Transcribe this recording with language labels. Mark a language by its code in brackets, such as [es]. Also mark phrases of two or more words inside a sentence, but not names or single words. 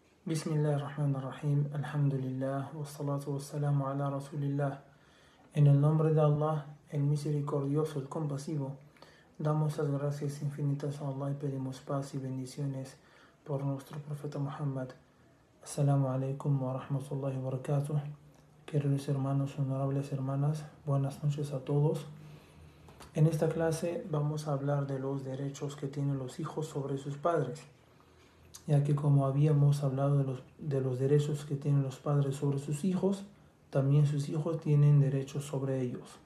[ar] Bismillahirrahmanirrahim. Alhamdulillah. والصلاة والسلام على رسول الله. [es] En el nombre de Allah, el misericordioso, el compasivo, damos las gracias infinitas a Allah y pedimos paz y bendiciones por nuestro profeta Muhammad. [ar] السلام عليكم ورحمة الله وبركاته. [es] Queridos hermanos, honorables hermanas, buenas noches a todos. En esta clase vamos a hablar de los derechos que tienen los hijos sobre sus padres, ya que como habíamos hablado de los derechos que tienen los padres sobre sus hijos, también sus hijos tienen derechos sobre ellos.